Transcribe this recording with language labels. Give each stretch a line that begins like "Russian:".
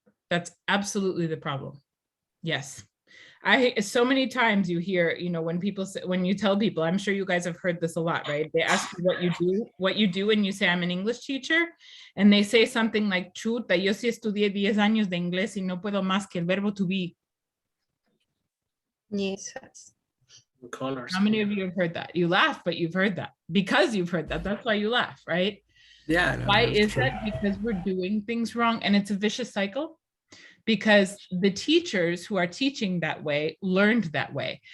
English: That's absolutely the problem. Yes. So many times you hear, you know, when people say, when you tell people, I'm sure you guys have heard this a lot, right? They ask you what you do when you say I'm an English teacher, and they say something like,
Spanish: chuta, yo sí estudié 10 años de inglés y no puedo más que el verbo
English: to be. Yes. Colors. How many of you have heard that? You laugh, but you've heard that because you've heard that. That's why you laugh, right? Yeah. No, Why that's is true. that? Because we're doing things wrong, and it's a vicious cycle. Because the teachers who are teaching that way learned that way.